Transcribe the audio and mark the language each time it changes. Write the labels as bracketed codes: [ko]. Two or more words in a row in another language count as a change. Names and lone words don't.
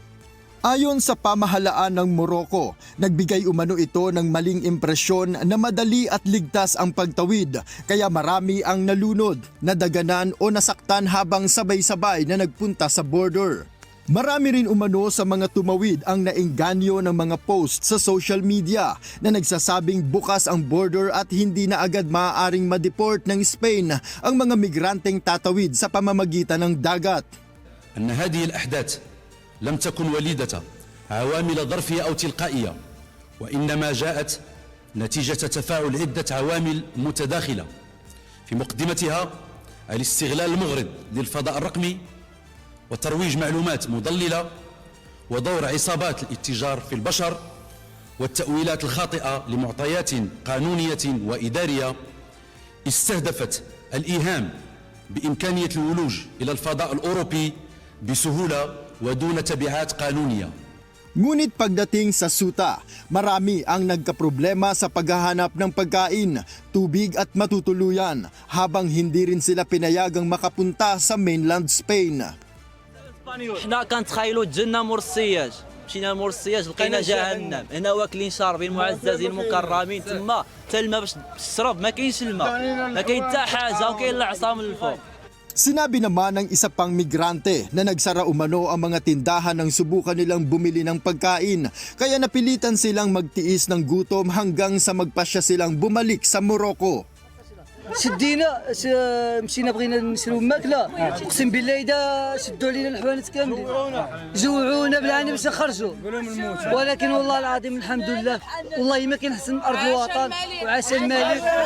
[tl] Ayon sa pamahalaan ng Morocco, nagbigay umano ito ng maling impresyon na madali at ligtas ang pagtawid, kaya marami ang nalunod, nadaganan o nasaktan habang sabay-sabay na nagpunta sa border. Marami rin umano sa mga tumawid ang naengganyo ng mga post sa [en] social media [tl] na nagsasabing bukas ang border at hindi na agad maaaring ma-deport ng Spain ang mga migranteng tatawid sa pamamagitan ng dagat. [ar] أن هذه الأحداث لم تكن وليدة عوامل ظرفية أو تلقائية، وإنما جاءت نتيجة تفاعل عدة عوامل متداخلة، في مقدمتها الاستغلال المغرض للفضاء الرقمي وترويج معلومات مضللة ودور عصابات الاتجار في البشر والتأويلات الخاطئة لمعطيات قانونية وإدارية استهدفت الإيهام بإمكانية الولوج إلى الفضاء الأوروبي بسهولة ودون تبعات قانونية. [tl] Ngunit pagdating sa Ceuta, marami ang nagkaproblema sa paghahanap ng pagkain, tubig at matutuluyan habang hindi rin sila pinayagang makapunta sa mainland Spain. [ar] احنا كنتخيلوا الجنه مور السياج، مشينا لمور السياج لقينا جهنم، هنا واكلين شاربين معززين مكرمين، تما حتى الماء باش تشرب ما كاينش الماء، ما كاين حتى حاجه وكاين العصا من الفوق. [tl] Sinabi naman ng isa pang migrante na nagsara umano ang mga tindahan nang subukan nilang bumili ng pagkain, kaya napilitan silang magtiis ng gutom hanggang sa magpasya silang bumalik sa Morocco. [ar] شدينا مشينا بغينا نشرو ماكله اقسم بالله اذا شدوا علينا الحوانت كاملين جوعونا بالعاني باش نخرجوا ولكن والله العظيم الحمد لله والله ما كاين احسن من ارض الوطن وعسى الملك.